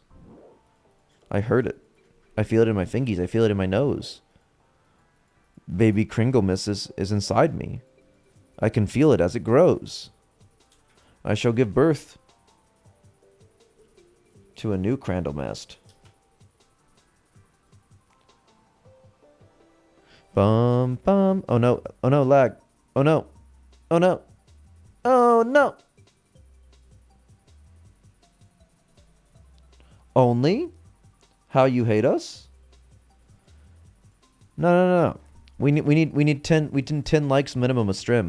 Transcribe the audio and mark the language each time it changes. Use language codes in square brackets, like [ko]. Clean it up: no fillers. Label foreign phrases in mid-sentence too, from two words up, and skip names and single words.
[en] I heard it. I feel it in my fingies. I feel it in my nose. Baby Kringle Miss is inside me. I can feel it as it grows. I shall give birth to a new Crandallmast. Bum bum. Oh no. Oh no, lag. Oh no. Oh no. Oh no. Only? How you hate us? No, no, no. We need 10 likes minimum a stream.